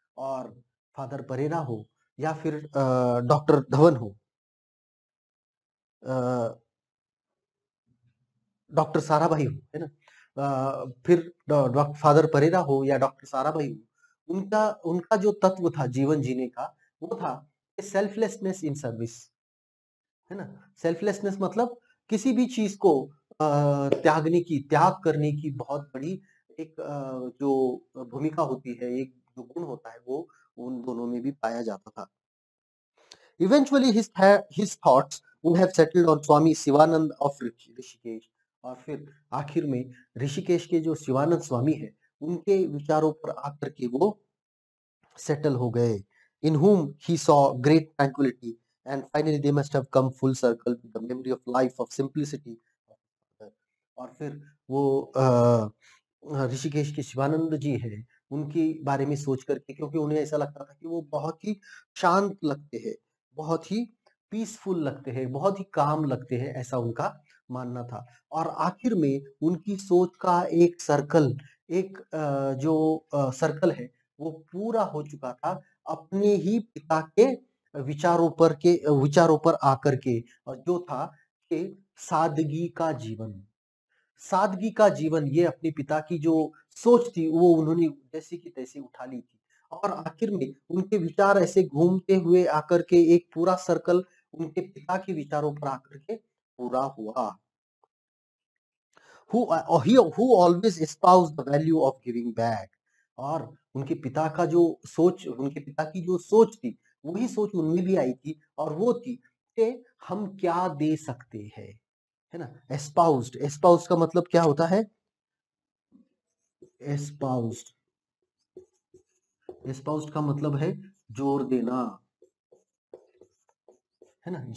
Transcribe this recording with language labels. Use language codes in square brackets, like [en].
[hi] और फादर परेरा हो या फिर डॉक्टर धवन हो, डॉक्टर साराभाई हो, है ना, फिर फादर परेरा हो या डॉक्टर साराभाई हो, उनका उनका जो तत्व था जीवन जीने का, वो था [en] selflessness in service, [hi] है ना। सेल्फलेसनेस मतलब किसी भी चीज को त्यागने की, त्याग करने की बहुत बड़ी एक जो भूमिका होती है, एक जो गुण होता है, वो उन दोनों में भी पाया जाता था। [en] Eventually his thoughts would have settled on Swami Shivananda of Rishikesh. [hi] और फिर आखिर में ऋषिकेश के जो शिवानंद स्वामी है, उनके विचारों पर आकर के वो सेटल हो गए। [en] In whom he saw great tranquility, and finally they must have come full circle with the memory of life of simplicity। [hi] और फिर वो ऋषिकेश के शिवानंद जी हैं, उनके बारे में सोच करके, क्योंकि उन्हें ऐसा लगता था कि वो बहुत ही शांत लगते हैं, बहुत ही पीसफुल लगते हैं, बहुत ही काम लगते हैं, ऐसा उनका मानना था। और आखिर में उनकी सोच का एक सर्कल, एक जो सर्कल है, वो पूरा हो चुका था अपने ही पिता के विचारों पर आकर के, और जो था कि सादगी का जीवन, सादगी का जीवन, ये अपने पिता की जो सोच थी वो उन्होंने जैसे की तैसे उठा ली थी। और आखिर में उनके विचार ऐसे घूमते हुए आकर के एक पूरा सर्कल उनके पिता के विचारों पर आकर के पूरा हुआ। [en] Who always espoused the value of giving back। [hi] और उनके पिता का जो सोच, उनके पिता की जो सोच थी, वही सोच उनमें भी आई थी, और वो थी कि हम क्या दे सकते हैं, है ना। एस्पाउस्ड, एस्पाउस्ड का मतलब क्या होता है? एस्पाउस्ड, एस्पाउस्ड का मतलब है जोर देना, है ना।